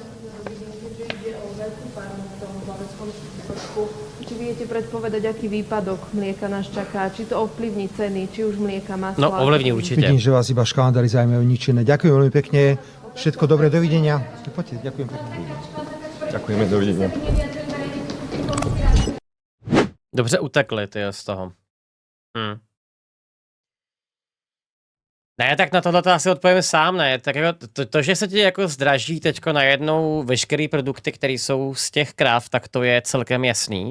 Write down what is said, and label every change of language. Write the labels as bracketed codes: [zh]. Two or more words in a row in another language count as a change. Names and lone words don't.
[sk] Či viete predpovedať, aký výpadok mlieka nás čaká? Či to ovplyvní ceny, či už mlieka, masla? [cs] No, ovlivní určite. [sk] Vidím, že vás iba škandály zaujímajú, nič iné. Ďakujem veľmi pekne. Všetko dobré, dovidenia. Poďte, ďakujem pekne. Ďakujeme, dovidenia. [cs] Dobře utekli, ty z toho. Ne, tak na tohle asi odpovím sám, ne. Tak jako to, že se ti jako zdraží teďko najednou veškerý produkty, které jsou z těch kráv, tak to je celkem jasný.